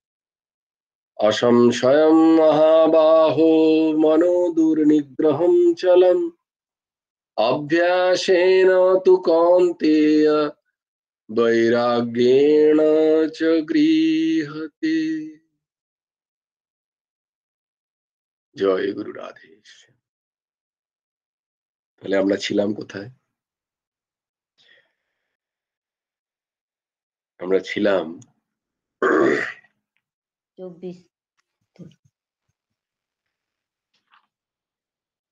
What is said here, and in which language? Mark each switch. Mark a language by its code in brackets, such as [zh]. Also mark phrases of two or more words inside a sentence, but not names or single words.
[sa] असंशयं महाबाहो मनो दुर्निग्रहं चलम् अभ्यासेन तु कौन्तेय वैराग्येण च गृह्यते। [bn] জয় গুরু রাধেশ। তাহলে আমরা ছিলাম কোথায়? আমরা ছিলাম 24